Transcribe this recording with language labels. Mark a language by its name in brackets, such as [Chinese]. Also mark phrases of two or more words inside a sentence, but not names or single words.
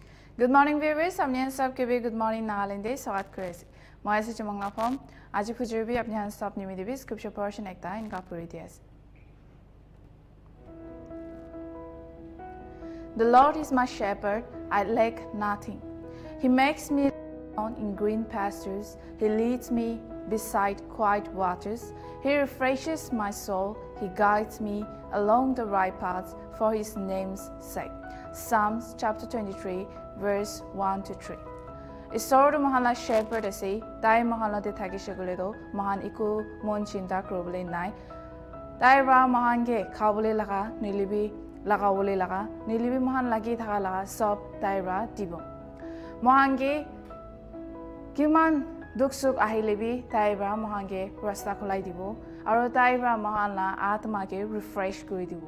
[English] Good morning viewers, [Naga Pidgin] apnian sab ke Good Morning Nagaland de swagat korese. Moi se chumangla phom, aji phujur bi apnian sab nimi de scripture portion ekta inka puri dias. [English] The Lord is my shepherd, I lack nothing. He makes me lie down in green pastures. He leads me beside quiet waters. He refreshes my soul. He guides me along the right paths for his name's sake. Psalms chapter 23 verse 1 to 3. [Naga Pidgin] Isoro mahala shepherd ase dai mahala de thagi shagule mahan iku mon chinta krobule nai. Dai ra mahan ge khabule laga nilibi lagawole laga nilibi mahan lagi thaga laga sob dai ra dibo. Mahan ge kiman duk suk ahilebi dai ra mahan ge rasta khulai dibo aro dai ra mahan la atma ge refresh kori dibo.